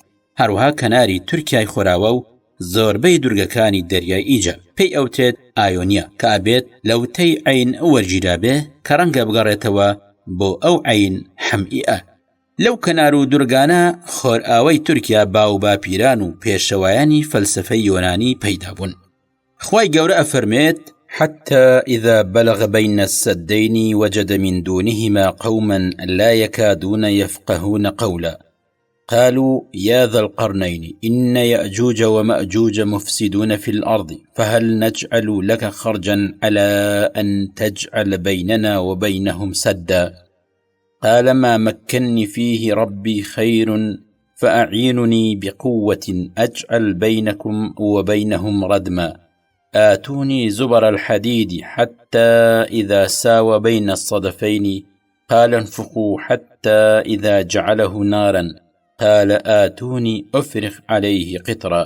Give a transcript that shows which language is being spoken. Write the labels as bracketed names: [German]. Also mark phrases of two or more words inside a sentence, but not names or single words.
[Central Kurdish] هەروەها کەناری تورکیای خۆراوە و زۆربەی دورگەکانی دەریای ئیجە پێی ئەوتێت ئایۆنیا کە ئابێت لە وتەی عین وەرگیرا بێ کە ڕەنگە بگەڕێتەوە بۆ ئەو عین حەمئیە. لەو کەنار و دورگانە خۆرئاوای تورکیا باو باپیران و پێشەوایانی فەلسفەی یۆنانی پەیدا بوون. خوای گەورە ئەفەرمێت [Arabic] حتى إذا بلغ بين السدين وجد من دونهما قوما لا يكادون يفقهون قولا قالوا يا ذا القرنين إن يأجوج ومأجوج مفسدون في الأرض فهل نجعل لك خرجا على أن تجعل بيننا وبينهم سدا قال ما مكني فيه ربي خير فأعينني بقوة أجعل بينكم وبينهم ردما آتوني زبر الحديد حتى إذا ساوى بين الصدفين قال انفخوا حتى إذا جعله نارا قال آتوني أفرغ عليه قطرا.